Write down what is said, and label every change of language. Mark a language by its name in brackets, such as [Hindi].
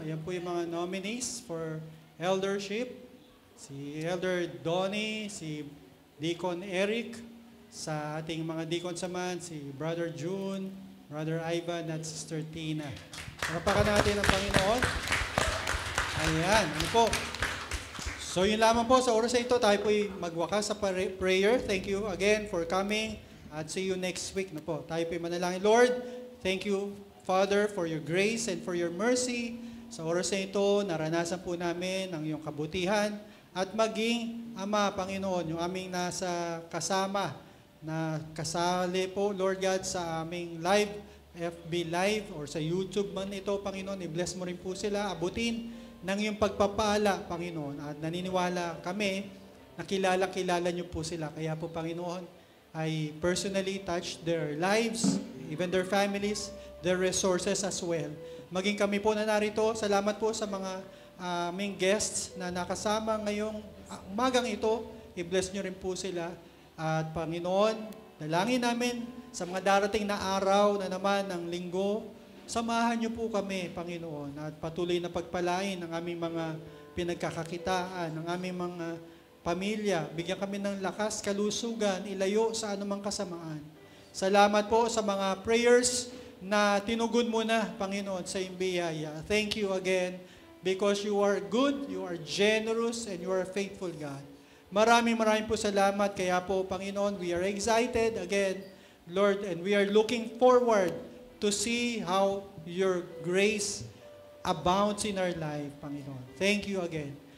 [Filipino] Ayan po yung mga nominees for eldership. Si Elder Donnie, si Deacon Eric, sa ating mga deacon saman, si Brother June, Brother Ivan, at Sister Tina. Palapakan natin ang Panginoon. Ayan, ano po. So yun lamang po, sa oras na ito, tayo po'y magwakas sa prayer. [English] Thank you again for coming at see you next week. [Filipino] Na po. Tayo po'y manalangin. [English] Lord, thank you, Father, for your grace and for your mercy. [Filipino] Sa oras na ito, naranasan po namin ang iyong kabutihan at maging, Ama, Panginoon, yung aming nasa kasama na kasali po, Lord God, sa aming live FB Live or sa YouTube man ito, Panginoon, i-bless mo rin po sila, abutin ng iyong pagpapala, Panginoon. At naniniwala kami, nakilala niyo po sila. Kaya po, Panginoon, [English] I personally touch their lives, even their families, their resources as well. [Filipino] Maging kami po na narito, salamat po sa mga aming guests na nakasama ngayong umagang ito. I-bless nyo rin po sila. At Panginoon, dalangin namin sa mga darating na araw na naman ng linggo, samahan niyo po kami, Panginoon, at patuloy na pagpalain ang aming mga pinagkakakitaan, ang aming mga pamilya. Bigyan kami ng lakas, kalusugan, ilayo sa anumang kasamaan. Salamat po sa mga prayers na tinugon mo na, Panginoon, sa iyong biyaya. [English] Thank you again because you are good, you are generous, and you are a faithful God. [Filipino] Maraming po salamat. Kaya po, Panginoon, [English] we are excited again, Lord, and we are looking forward to see how your grace abounds in our life, Panginoon. Thank you again.